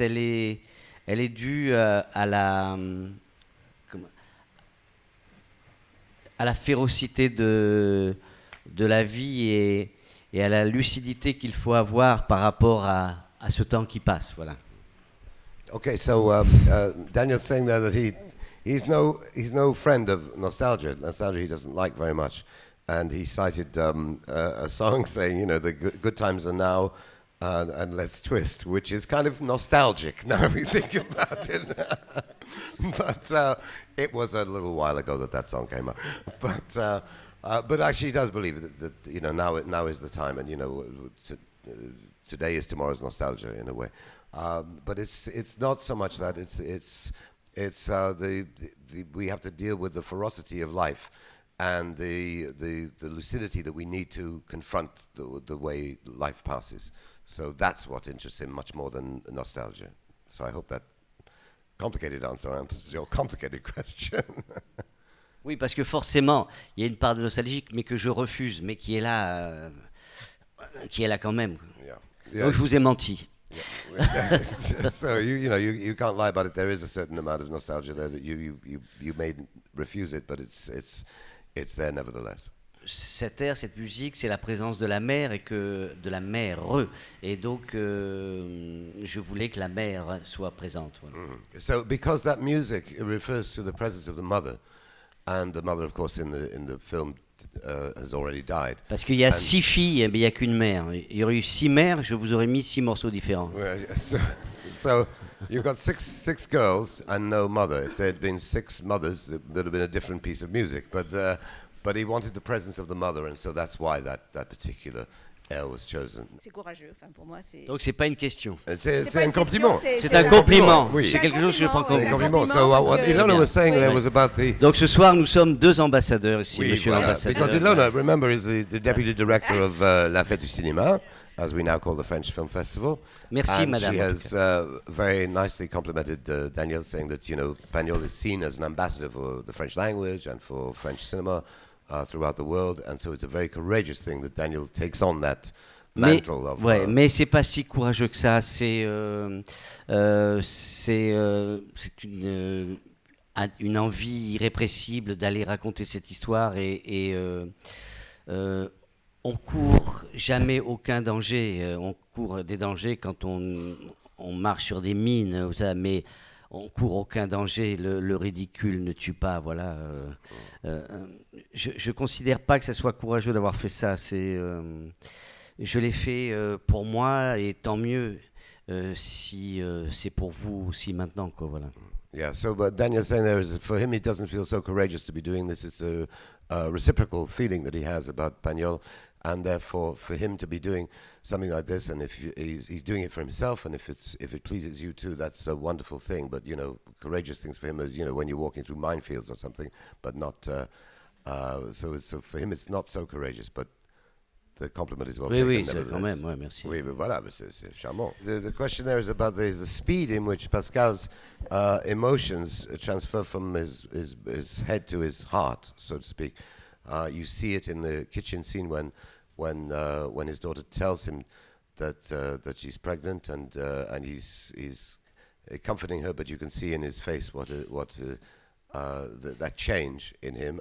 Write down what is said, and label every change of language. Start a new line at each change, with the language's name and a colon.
French: Elle est due à la férocité de la vie et à la lucidité qu'il faut avoir par rapport à ce temps qui passe. Voilà.
English: Okay, so Daniel's saying there that he's no friend of nostalgia. Nostalgia he doesn't like very much, and he cited a song saying, you know, the good times are now, and let's twist, which is kind of nostalgic now we think about it. But it was a little while ago that song came up. But actually, he does believe that you know now is the time, and you know today is tomorrow's nostalgia in a way. But it's not so much that it's we have to deal with the ferocity of life and the lucidity that we need to confront the way life passes. So that's what interests him much more than nostalgia. So I hope that complicated answer answers your complicated question.
French: Oui, parce que forcément, il y a une part de nostalgique, mais que je refuse, mais qui est là quand même.
English: Yeah.
French: Donc je vous ai menti.
English: Yeah. So you can't lie about it. There is a certain amount of nostalgia there that you may refuse it, but it's there nevertheless.
French: Cet air, cette musique, c'est la présence de la mer de la mer. Et donc, je voulais que la mer soit présente. Voilà.
English: So, because that music refers to the presence of the mother, and the mother, of course, in the film has already died.
French: Parce qu'il y a 6 filles, mais il n'y a qu'une mère. Il y aurait eu 6 mères, je vous aurais mis 6 morceaux différents.
English: So you've got six girls and no mother. If there had been 6 mothers, it would have been a different piece of music. But he wanted the presence of the mother, and so that's why that particular air was chosen.
French: C'est courageux, enfin, pour moi, c'est... Donc c'est pas une question. C'est un compliment. C'est un compliment. Oui. C'est quelque chose que je prends comme compliment.
English: So what Ilona was saying there was about the...
French: Donc ce soir, nous sommes 2 ambassadeurs ici, Oui, monsieur voilà. l'ambassadeur.
English: Because Ilona, remember, is the deputy director of La Fête du Cinéma, as we now call the French Film Festival.
French: Merci,
English: and
French: madame.
English: She has very nicely complimented Daniel, saying that, you know, Pagnol is seen as an ambassador for the French language and for French cinema throughout the world, and so it's a very courageous thing that Daniel takes on that mantle of...
French: Mais c'est pas si courageux que ça. C'est une envie irrépressible d'aller raconter cette histoire et on court jamais aucun danger. On court des dangers quand on marche sur des mines, mais on court aucun danger. Le ridicule ne tue pas. Voilà. Je considère pas que ça soit courageux d'avoir fait ça. Je l'ai fait pour moi, et tant mieux si c'est pour vous aussi maintenant, quoi, voilà.
English: Yeah, so but Daniel's saying there is, for him, he doesn't feel so courageous to be doing this. It's a reciprocal feeling that he has about Pagnol, and therefore for him to be doing something like this, and if he's doing it for himself, and if it pleases you too, that's a wonderful thing. But you know, courageous things for him is, you know, when you're walking through minefields or something, but not. So for him, it's not so courageous, but. The compliment is well taken.
French: Oui, quand même, ouais, merci. Oui, mais voilà, c'est charmant.
English: The question there is about the speed in which Pascal's emotions transfer from his head to his heart, so to speak. You see it in the kitchen scene when his daughter tells him that she's pregnant, and he's comforting her, but you can see in his face that change in him.